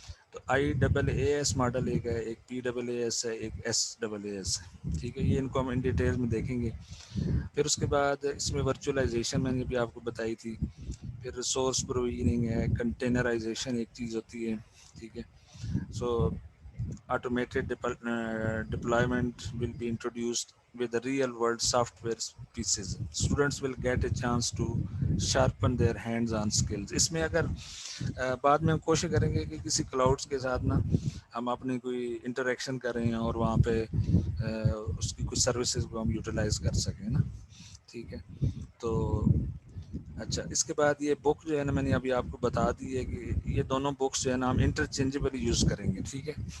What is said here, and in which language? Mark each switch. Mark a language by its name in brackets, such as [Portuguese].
[Urdu] تو IaaS model ایک ہے، ایک PaaS ہے، ایک SaaS ہے، ٹھیک ہے. یہ ان کو ہم ان ڈیٹیل میں دیکھیں گے. پھر اس کے بعد اس میں ورچوئلائزیشن میں نے بھی آپ کو بتائی تھی. پھر ریسورس پروویژننگ ہے، کنٹینرائزیشن ایک چیز ہوتی ہے، ٹھیک ہے. [English] So automated deployment will be introduced with the real world software pieces. Students will get a chance to sharpen their hands on skills. [Urdu] اس میں اگر بعد میں ہم کوشش کریں گے کہ کسی کلاؤڈس کے ساتھ نا ہم اپنی کوئی انٹریکشن کریں اور وہاں پہ اس کی کچھ سروسز کو ہم یوٹیلائز کر سکیں نا، ٹھیک ہے. تو اچھا اس کے بعد یہ بک جو ہے نا میں نے ابھی آپ کو بتا دی ہے کہ یہ دونوں بکس جو ہے نا ہم انٹرچینجبلی یوز کریں گے، ٹھیک ہے.